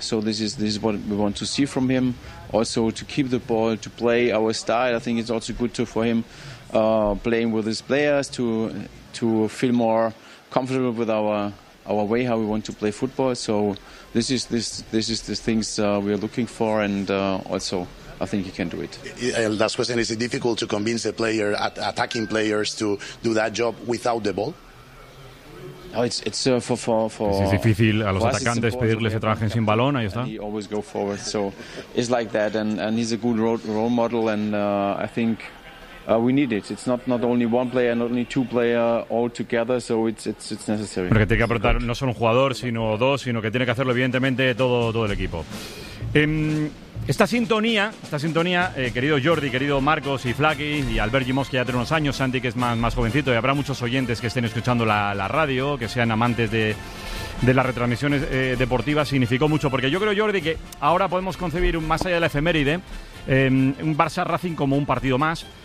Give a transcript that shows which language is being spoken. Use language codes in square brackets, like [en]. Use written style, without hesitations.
[en] So this is what we want to see from him. Also to keep the ball, to play our style. I think it's also good for him playing with his players to feel more comfortable with our way how we want to play football. So this is the things we are looking for, and also I think he can do it. Last question: is it difficult to convince a player, attacking players, to do that job without the ball? No, it's for [es] es difícil a los atacantes pedirles que trabajen sin balón. Ahí está. [en] He always go forward, so it's like that, and he's a good role model, and I think we need it. It's not only one player, not only two player all together, so it's necessary. [es] Porque tiene que aportar no solo un jugador, sino dos, sino que tiene que hacerlo evidentemente todo el equipo. Esta sintonía, querido Jordi, querido Marcos y Flaky y Albert Gimos, que ya tiene unos años, Santi, que es más jovencito, y habrá muchos oyentes que estén escuchando la radio, que sean amantes de las retransmisiones deportivas, significó mucho, porque yo creo, Jordi, que ahora podemos concebir, más allá de la efeméride, un Barça Racing como un partido más.